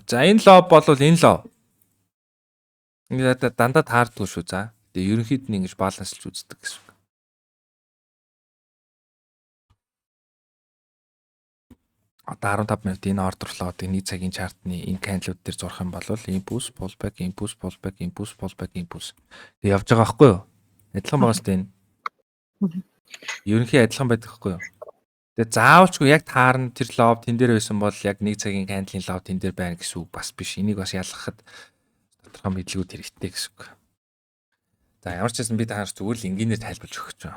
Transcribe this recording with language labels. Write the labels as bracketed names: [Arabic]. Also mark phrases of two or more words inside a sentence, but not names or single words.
[Mongolian] За энэ лоб бол энэ лоб. Ингээд дандаа таардгүй шүү за. Тэгээ ерөнхийд нь ингэж баланслж үздэг гэсэн үг. Одоо 15 минут энэ [English] order flow- [Mongolian] ыг нэг цагийн чартны энэ кандалууд дээр зурх юм бол [English] impulse, pullback, impulse, pullback, impulse, pullback, impulse. [Mongolian] Тэгээ явж байгаа байхгүй юу? Адилхан байгаас тань. Ерөнхий адилхан байдаг хгүй юу. Тэгээ заавалчгүй яг таарна тэр лоб тэн дээр байсан бол яг нэг цагийн кандлийн лоб тэн дээр байна гэсэн үг бас биш. Энийг бас ялгахад тодорхой мэдлэгүүд хэрэгтэй гэсэн үг. За ямар ч байсан би таарч зүгээр л энгийнээр тайлбарж өгч байгаа.